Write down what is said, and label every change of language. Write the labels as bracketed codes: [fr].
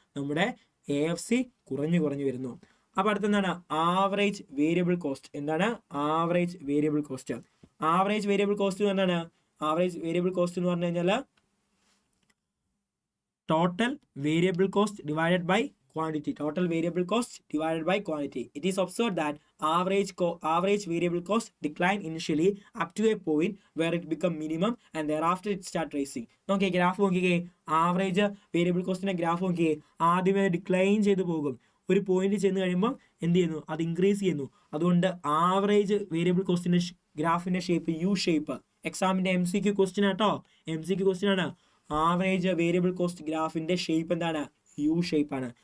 [ml] നമ്മുടെ AFC കുറഞ്ഞു വരുന്നു. അപ്പോൾ അടുത്തെന്താണ്? Average variable cost. എന്താണ് average variable cost? Average variable cost എന്താണ്? ആവറേജ് വേരിയബിൾ കോസ്റ്റ് എന്ന് പറഞ്ഞു കഴിഞ്ഞാൽ total variable cost divided by quantity. [en] Total variable cost divided by quantity. It is observed that average variable cost decline initially up to a point where it become minimum and thereafter it start rising. [ml] നോക്കിയേ graph നോക്കിയേ, average variable കോസ്റ്റിന്റെ graph നോക്കിയേ, ആദ്യമേ decline ചെയ്ത് പോകും. ഒരു point ചെന്ന് കഴിയുമ്പോൾ എന്ത് ചെയ്യുന്നു? അത് ഇൻക്രീസ് ചെയ്യുന്നു. അതുകൊണ്ട് ആവറേജ് വേരിയബിൾ കോസ്റ്റിന്റെ ഗ്രാഫിന്റെ ഷേപ്പ് U ഷേപ്പ്. എക്സാമിന്റെ MCQ ക്വസ്റ്റ്യൻ ആട്ടോ, MCQ ക്വസ്റ്റ്യൻ ആണ്. ആവറേജ് വേരിയബിൾ കോസ്റ്റ് ഗ്രാഫിന്റെ ഷേപ്പ് എന്താണ്? U ഷേപ്പാണ്.